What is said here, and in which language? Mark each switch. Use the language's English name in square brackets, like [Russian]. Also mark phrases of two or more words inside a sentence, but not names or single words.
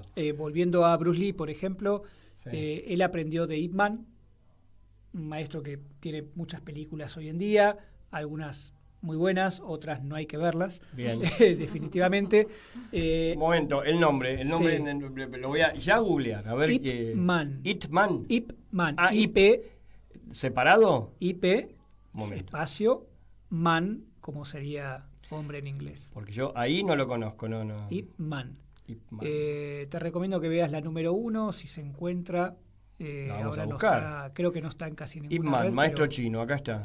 [Spanish] Volviendo a Bruce Lee, por ejemplo, él aprendió de Ip Man, un maestro que tiene muchas películas hoy en día, algunas muy buenas, otras no hay que verlas. Bien. Definitivamente. Un momento, el nombre lo voy a ya googlear, a ver Ip Man. Ip Man. Ip Man. Ah, IP. ¿Separado? IP, espacio, man, como sería hombre en inglés. Porque yo ahí no lo conozco, no. Ip Man. Te recomiendo que veas la número 1, si se encuentra. Ahora no está, creo que no está en casi ninguna Ip Man, red, maestro chino, acá está.